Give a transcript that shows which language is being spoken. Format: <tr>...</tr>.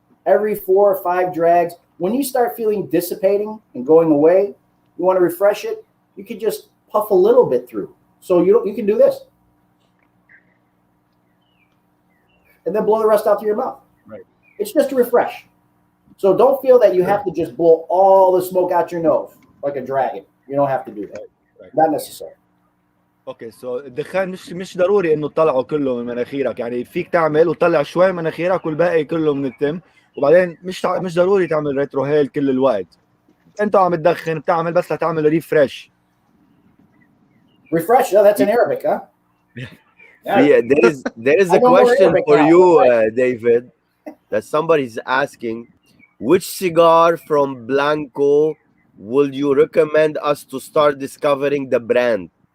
<en>Every 4 or 5 drags. When you start feeling dissipating and going away, you want to refresh it, you can just puff a little bit through. So you can do this. And then blow the rest out through your mouth. Right. It's just to refresh. So don't feel that you have to just blow all the smoke out your nose like a dragon. You don't have to do that. Right. Not necessary. Okay so</en> <ar>الدخان مش ضروري انه تطلعه كله من مناخيرك، يعني فيك تعمل وتطلع شوي من مناخيرك والباقي كله من التم، وبعدين مش ضروري تعمل ريتروهيل كل الوقت. انت عم تدخن بتعمل بس لتعمل ريفرش.</ar> <en>Refresh. Oh, that's in Arabic, huh? Yeah, there is a question for you, David, that somebody's asking. Which cigar from Blanco would you recommend us to start discovering the brand?</en>